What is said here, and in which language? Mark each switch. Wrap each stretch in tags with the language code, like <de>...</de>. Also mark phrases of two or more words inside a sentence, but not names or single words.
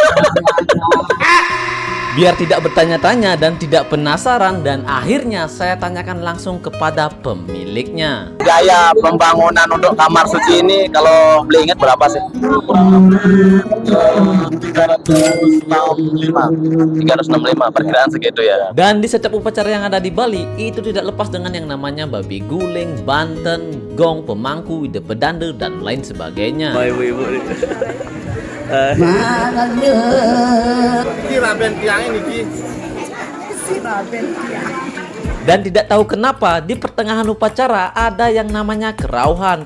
<id>Biar tidak bertanya-tanya dan tidak penasaran, dan akhirnya saya tanyakan langsung kepada pemiliknya. Biaya pembangunan untuk kamar suci ini kalau beli ingat berapa sih? 365, perkiraan segitu ya. Dan di setiap upacara yang ada di Bali itu tidak lepas dengan yang namanya babi guling, banten, gong, pemangku, ide pedande dan lain sebagainya. Ibu-ibu. Dan tidak tahu kenapa di pertengahan upacara ada yang namanya kerauhan.</id>